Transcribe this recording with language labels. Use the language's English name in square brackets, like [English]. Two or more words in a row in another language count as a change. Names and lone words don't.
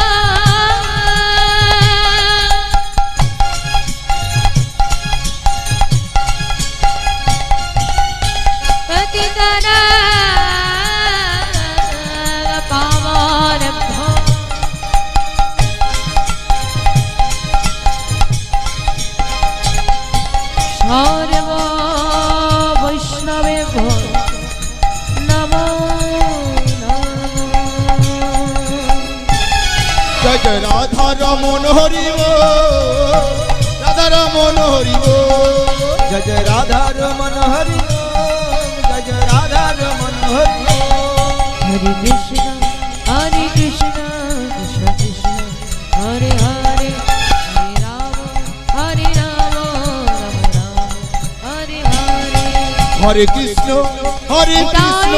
[Sanskrit] पतितनां पावनेभ्यो सर्व वैष्णवेभ्यो नमो नमः। [Hindi] जय जय राधा रमन हरि बोल राधा रमन हरि बोल जय जय राधा रमन हरि बोल जय जय राधा रमन हरि बोल [Sanskrit] हरे कृष्ण कृष्ण कृष्ण हरे हरे हरे राम राम राम हरे हरे हरे कृष्ण हरे कृष्ण